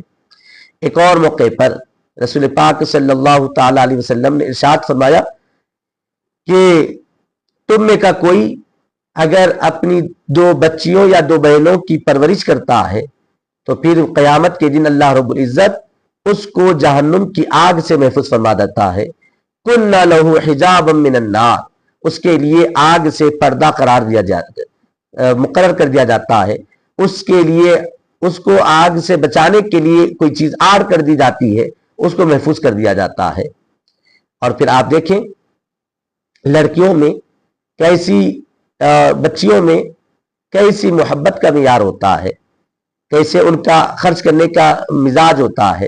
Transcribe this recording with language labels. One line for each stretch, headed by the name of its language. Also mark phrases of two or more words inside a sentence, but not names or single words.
Urdu: ایک اور موقع پر رسول پاک
Arabic: صلی اللہ تعالی علیہ وسلم
Urdu: نے ارشاد فرمایا کہ تم میں کا کوئی اگر اپنی دو بچیوں یا دو بہنوں کی پرورش کرتا ہے تو پھر قیامت کے دن اللہ رب العزت اس کو جہنم کی آگ سے محفوظ فرما دیتا ہے۔
Arabic: کُنَّ لَهُ حِجَابًا مِّنَ النَّارِ،
Urdu: اس کے لیے آگ سے پردہ قرار دیا جاتا ہے۔ مقرر کر دیا جاتا ہے، اس کے لیے اس کو آگ سے بچانے کے لیے کوئی چیز آڑ کر دی جاتی ہے، اس کو محفوظ کر دیا جاتا ہے۔ اور پھر آپ دیکھیں لڑکیوں میں کیسی بچیوں میں کیسی محبت کا معیار ہوتا ہے، کیسے ان کا خرچ کرنے کا مزاج ہوتا ہے۔